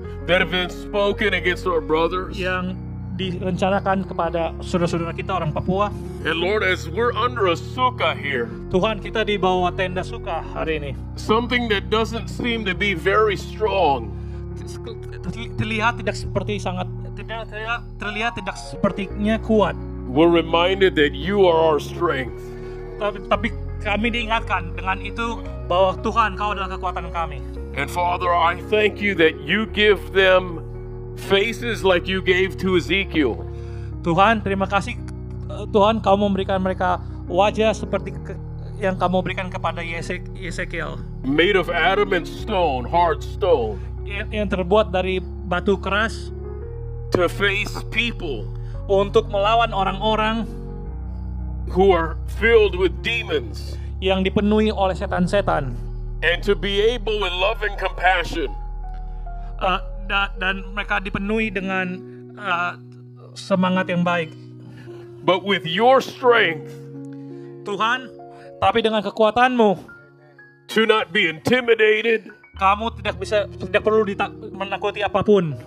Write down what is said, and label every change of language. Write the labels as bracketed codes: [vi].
[en] that have been spoken against our brothers. [id] yang direncanakan kepada saudara-saudara kita orang Papua. [en] And Lord, as we're under a sukkah here, [id] Tuhan, kita di bawah tenda suka hari ini. [en] something that doesn't seem to be very strong, [id] Terlihat tidak sepertinya kuat. [en] we're reminded that you are our strength. [id] Tapi kami diingatkan dengan itu bahwa Tuhan, Kau adalah kekuatan kami. [en] And Father, I thank you that you give them faces like you gave to Ezekiel. [id] Tuhan, terima kasih Tuhan, Kau memberikan mereka wajah seperti yang Kamu berikan kepada Yesekiel. [en] Made of adamant stone, hard stone. [id] Yang terbuat dari batu keras. [en] To face people. [id] Untuk melawan orang-orang [en] who are filled with demons. [id] Yang dipenuhi oleh setan-setan. [en] And to be able with love and compassion. [id] Dan mereka dipenuhi dengan semangat yang baik. [en] But with your strength, [id] Tuhan, tapi dengan kekuatan-Mu, [en] to not be intimidated, [id] Kamu tidak perlu menakuti apapun.